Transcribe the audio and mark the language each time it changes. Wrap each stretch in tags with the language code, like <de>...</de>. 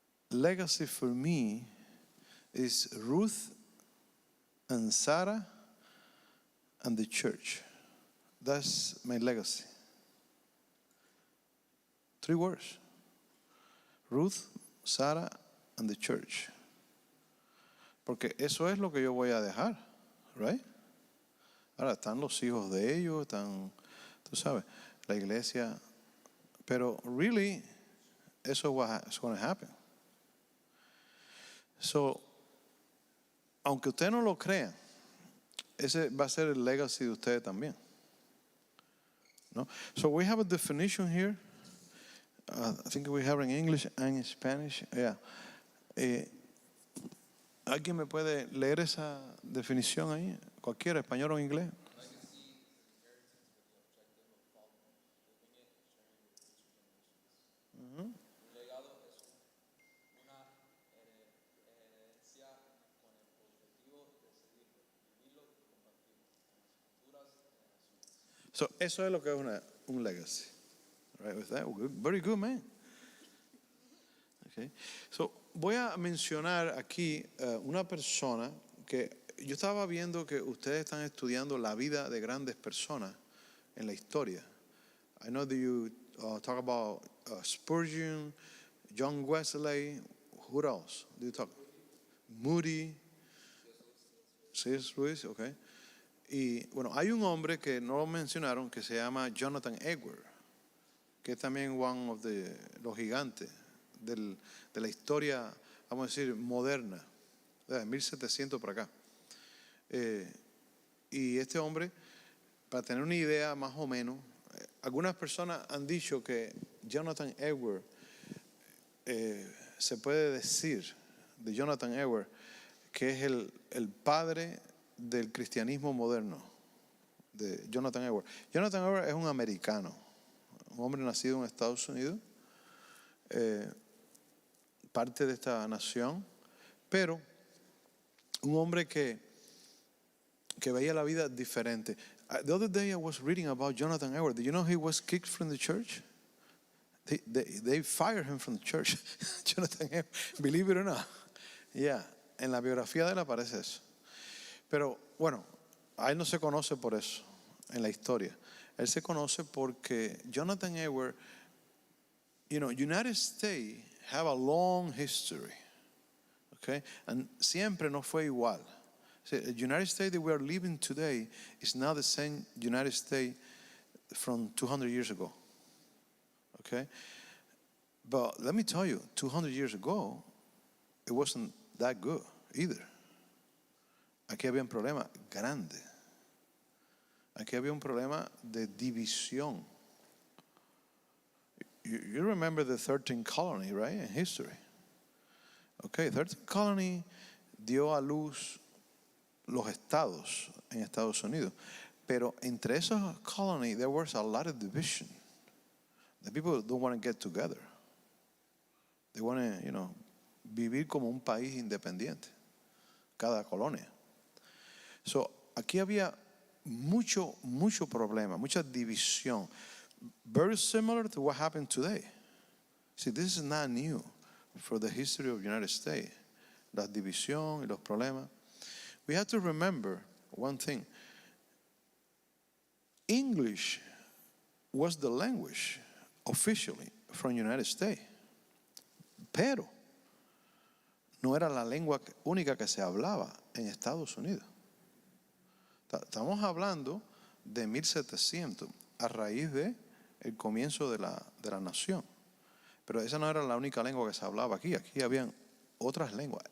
<en>Legacy for me is Ruth and Sarah and the church. That's my legacy. 3 words. Ruth, Sarah, and the church.</en> <es>Porque eso es lo que yo voy a dejar, right? Ahora están los hijos de ellos, están, tú sabes, la iglesia.</es> <en>Pero really,</en> <es>eso es</es> <en>going to happen.</en> <es>So, aunque usted no lo crea, ese va a ser el legacy de ustedes también. No?</es> <en>So we have a definition here. I think we have in English and in Spanish. Yeah.</en> <es>¿Alguien me puede leer esa definición ahí? Cualquiera, español o inglés. So, eso es lo que es un legacy.</es> <en>Right with that? Very good, man. Okay.</en> <es>So, voy a mencionar aquí una persona que yo estaba viendo que ustedes están estudiando la vida de grandes personas en la historia.</es> <en>I know that you talk about Spurgeon, John Wesley. Who else do you talk? Moody. C.S. Lewis, okay.</en> <es>Y bueno, hay un hombre que no lo mencionaron que se llama Jonathan Edwards, que es también one of los gigantes de la historia, vamos a decir, moderna, de 1700 para acá. Y este hombre, para tener una idea más o menos, algunas personas han dicho que Jonathan Edwards, se puede decir de Jonathan Edwards, que es el padre del cristianismo moderno, de Jonathan Edwards. Jonathan Edwards es un americano, un hombre nacido en Estados Unidos, parte de esta nación, pero un hombre que veía la vida diferente.</es> <en>The other day I was reading about Jonathan Edwards. Did you know he was kicked from the church? They fired him from the church. Jonathan Edwards, believe it or not.</en> <es>Yeah, en la biografía de él aparece eso. Pero bueno, a él no se conoce por eso en la historia. Él se conoce porque Jonathan Edwards,</es> <en>you know, United States have a long history, okay?</en> <es>And siempre no fue igual.</es> <en>The United States that we are living today is not the same United States from 200 years ago, okay? But let me tell you, 200 years ago, it wasn't that good either.</en> <es>Aquí había un problema grande. Aquí había un problema de división.</es> <en>You remember the 13th colony, right, in history? Okay, 13th colony</en> <es>dio a luz los estados en Estados Unidos. Pero entre esos</es> <en>colonies, there was a lot of division. The people don't want to get together. They want to, you know,</en> <es>vivir como un país independiente, cada colonia. So, aquí había mucho problema, mucha división.</es> <en>Very similar to what happened today. See, this is not new. for the history of the United States.</en> <es>La división y los problemas.</es> <en>We have to remember one thing. English was the language officially from the United States.</en> <es>Pero no era la lengua única que se hablaba en Estados Unidos. Estamos hablando de 1700, a raíz de el comienzo de la nación. Pero esa no era la única lengua que se hablaba aquí. Aquí habían otras lenguas.</es>